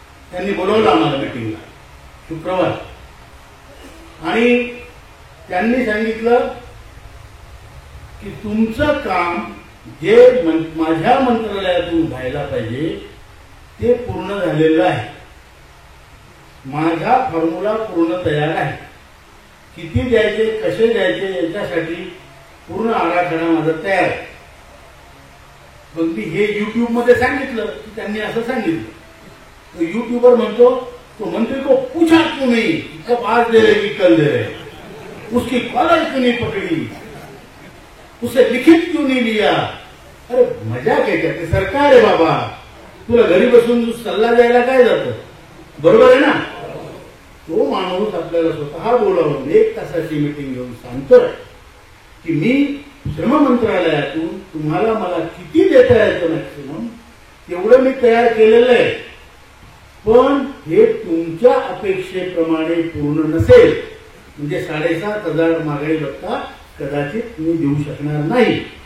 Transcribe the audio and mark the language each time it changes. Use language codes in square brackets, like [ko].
[mr] त्यांनी बोलवलं आम्हाला मीटिंगला शुक्रवार, आणि त्यांनी सांगितलं की तुमचं काम जे माझ्या मंत्रालयातून व्हायला पाहिजे ते पूर्ण झालेलं आहे. माझा फॉर्म्युला पूर्ण तयार आहे. किती द्यायचे, कसे द्यायचे याच्यासाठी पूर्ण आराखडा माझा तयार आहे. पण मी हे युट्यूबमध्ये सांगितलं की त्यांनी असं सांगितलं. तो युट्यूबर म्हणतो [hi] तो मंत्री को पूछा क्यों नहीं, कब आज दे रहे की कल दे रहे, उसकी कॉलर क्यों नहीं पकड़ी, उसे लिखित क्यों नहीं लिया. [mr] अरे मजा काय करते, सरकार आहे बाबा, तुला घरी बसून सल्ला द्यायला काय जातं. बरोबर आहे ना. तो माणूस आपल्याला स्वतः बोलावून 1 तासाची मीटिंग घेऊन सांगतोय की मी श्रम मंत्रालयातून तुम्हाला मला किती देता येतं मॅक्सिमम तेवढं मी तयार केलेलं आहे, पण हे तुमच्या अपेक्षेप्रमाणे पूर्ण नसेल म्हणजे 7,500 मागणी भत्ता कदाचित मी देऊ शकणार नाही.